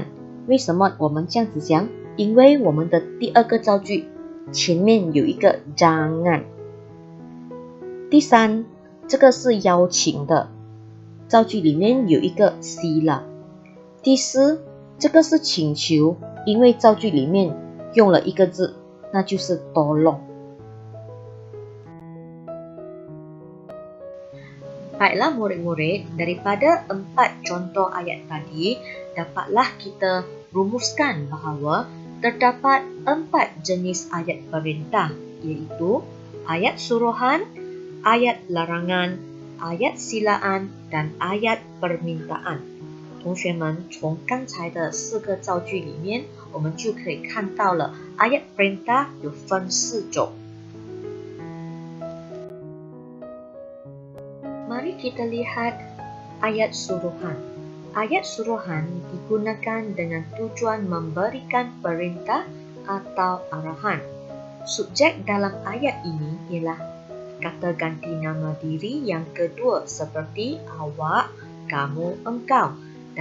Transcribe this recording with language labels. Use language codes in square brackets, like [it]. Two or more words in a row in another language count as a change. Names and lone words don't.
[zh] 为什么我们这样子讲？因为我们的第二个造句前面有一个 jangan。第三，这个是邀请的，造句里面有一个 sila。第四，这个是请求，因为造句里面用了一个字，那就是 [ms] tolong。Baiklah murid-murid, daripada 4 contoh ayat tadi, dapatlah kita rumuskan bahawa terdapat 4 jenis ayat perintah, iaitu ayat suruhan, ayat larangan, ayat silaan, dan ayat permintaan。 [zh] 同学们，从刚才的4个造句里面，我们就可以看到了 [ms] ayat perintah [zh] 有分4 种。 [ms] Mari kita lihat ayat suruhan. Ayat suruhan digunakan dengan tujuan memberikan perintah atau arahan. Subjek dalam ayat ini ialah kata ganti nama diri yang kedua seperti awak, kamu, engkau.